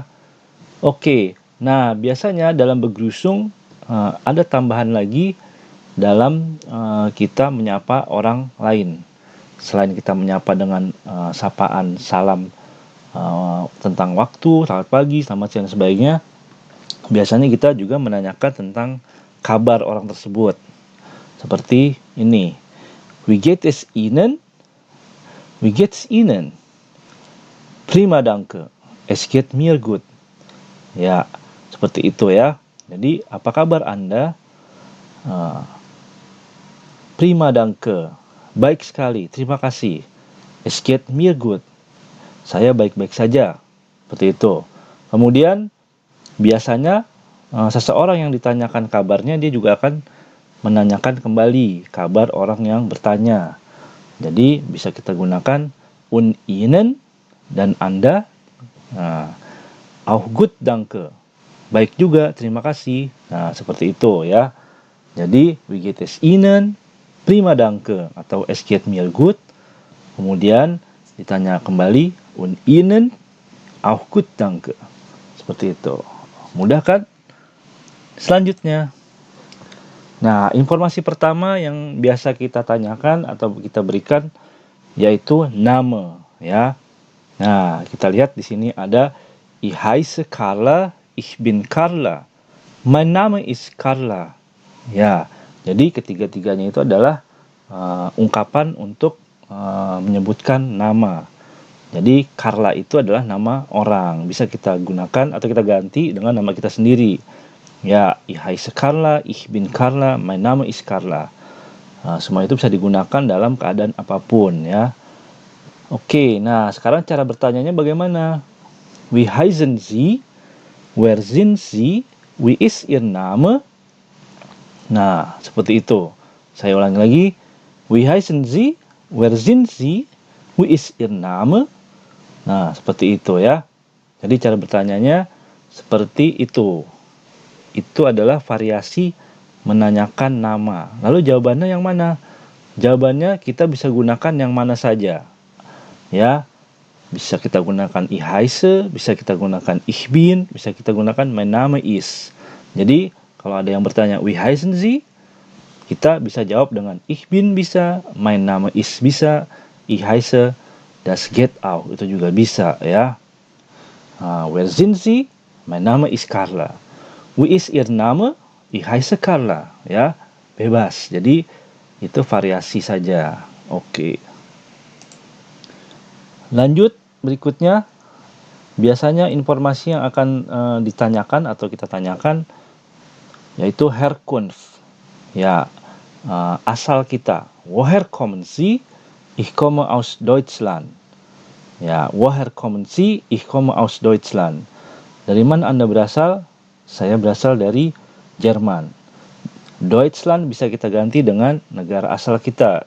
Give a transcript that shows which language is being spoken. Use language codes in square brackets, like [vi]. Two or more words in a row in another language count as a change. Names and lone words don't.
[id] Oke, nah biasanya dalam Begrüßung ada tambahan lagi dalam kita menyapa orang lain. Selain kita menyapa dengan sapaan salam tentang waktu, selamat pagi, selamat siang, dan sebagainya, biasanya kita juga menanyakan tentang kabar orang tersebut. Seperti ini, [de] Wie geht es Ihnen? Wie geht's Ihnen? Prima danke. Es geht mir gut. [id] Ya, seperti itu ya. Jadi, apa kabar Anda? [de] Prima danke. [id] Baik sekali, terima kasih. [de] Es geht mir gut. [id] Saya baik-baik saja. Seperti itu. Kemudian, biasanya seseorang yang ditanyakan kabarnya, dia juga akan menanyakan kembali kabar orang yang bertanya. Jadi bisa kita gunakan [de] und Ihnen [id] dan Anda. [de] Auch gut, danke. [id] Baik juga, terima kasih. Nah, seperti itu ya. Jadi, [de] wie geht es Ihnen? Prima danke atau es geht mir gut. [id] Kemudian ditanya kembali [de] und Ihnen? Auch gut, danke. [id] Seperti itu. Mudah kan? Selanjutnya. Nah, informasi pertama yang biasa kita tanyakan atau kita berikan yaitu nama, ya. Nah, kita lihat di sini ada [de] Ich heiße Carla, ich bin Carla. Mein Name ist Carla. [id] Ya, jadi ketiga-tiganya itu adalah ungkapan untuk menyebutkan nama. Jadi Carla itu adalah nama orang, bisa kita gunakan atau kita ganti dengan nama kita sendiri. Ya, [de] ich heiße Carla, ich bin Carla, mein Name ist Carla. [id] Semua itu bisa digunakan dalam keadaan apapun ya. Oke, nah sekarang cara bertanyanya bagaimana? [de] Wie heißen Sie? Wer sind Sie? Wie ist Ihr Name? [id] Nah, seperti itu. Saya ulangi lagi. Wie heißen Sie? Wer sind Sie? Wie ist Ihr Name? Nah, seperti itu ya. Jadi cara bertanyanya seperti itu. Itu adalah variasi menanyakan nama. Lalu jawabannya yang mana? Jawabannya kita bisa gunakan yang mana saja. Ya, bisa kita gunakan [de] ich heiße, [id] bisa kita gunakan [de] ich bin, [id] bisa kita gunakan [de] mein Name ist. [id] Jadi, kalau ada yang bertanya [de] wie heißen Sie? [id] Kita bisa jawab dengan [de] ich bin bisa, mein Name ist bisa, ich heiße, das geht auch, [id] itu juga bisa ya. [de] Wer sind Sie? Mein Name ist Carla. Wie ist Ihr Name? Ich heiße Carla. [id] Ya, bebas. Jadi itu variasi saja. Oke. Lanjut berikutnya. Biasanya informasi yang akan ditanyakan atau kita tanyakan yaitu Herkunft. Ya, asal kita. [de] Woher kommen Sie? Ich komme aus Deutschland. Ya, woher kommen Sie? Ich komme aus Deutschland. [id] Dari mana Anda berasal? Saya berasal dari Jerman. Deutschland bisa kita ganti dengan negara asal kita.